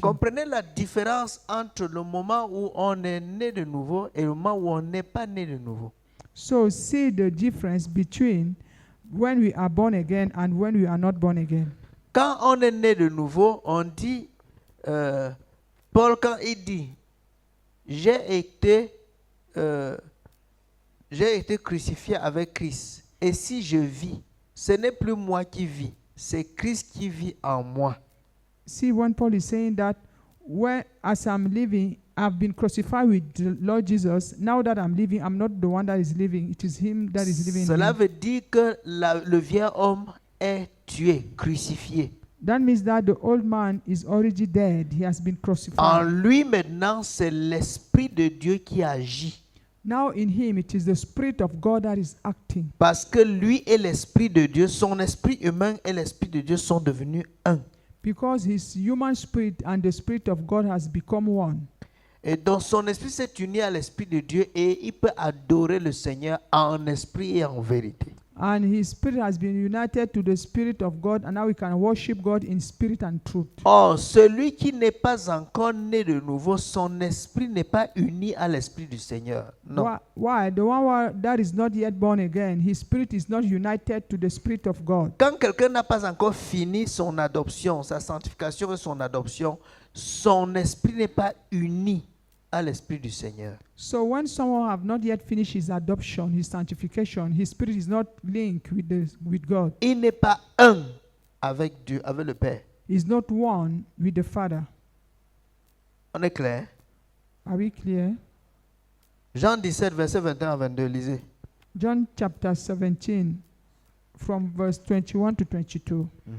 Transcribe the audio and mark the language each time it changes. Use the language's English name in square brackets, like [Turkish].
[French] Comprenez la différence entre le moment où on est né de nouveau et le moment où on n'est pas né de nouveau. [English] So see the difference between when we are born again and when we are not born again. [French] Quand on est né de nouveau, on dit, Paul quand il dit, j'ai été crucifié avec Christ. Et si je vis, ce n'est plus moi qui vis, c'est Christ qui vit en moi. [English] See, when Paul is saying that, as I'm living, I've been crucified with the Lord Jesus. Now that I'm living, I'm not the one that is living. It is Him that is living in [French] Cela [English] me. [French] veut dire que le vieil homme est tué, crucifié. [English] That means that the old man is already dead. He has been [French] En [English] crucified. [French] lui maintenant, c'est l'Esprit de Dieu qui agit. [English] Now in Him, it is the Spirit of God that is acting. [French] Parce que lui et l'Esprit de Dieu, son esprit humain et l'Esprit de Dieu sont devenus un. [English] Because his human spirit and the Spirit of God has become one. [French] Et donc son esprit s'est uni à l'Esprit de Dieu et il peut adorer le Seigneur en esprit et en vérité. [English] And his spirit has been united to the Spirit of God, and now we can worship God in spirit and truth. [French] Or, celui qui n'est pas encore né de nouveau, son esprit n'est pas uni à l'Esprit du Seigneur. Non. [English] Why? The one that is not yet born again, his spirit is not united to the Spirit of God. [French] Quand quelqu'un n'a pas encore fini son adoption, sa sanctification et son adoption, son esprit n'est pas uni à l'Esprit du Seigneur. [English] So when someone have not yet finished his adoption, his sanctification, his spirit is not linked with God. [French] Il n'est pas un avec Dieu, avec le Père. [English] Is not one with the Father. [French] On est clair? [English] Are we clear? [French] Jean 17, verset 21 à 22, lisez. [English] John chapter 17, from verse 21 to 22.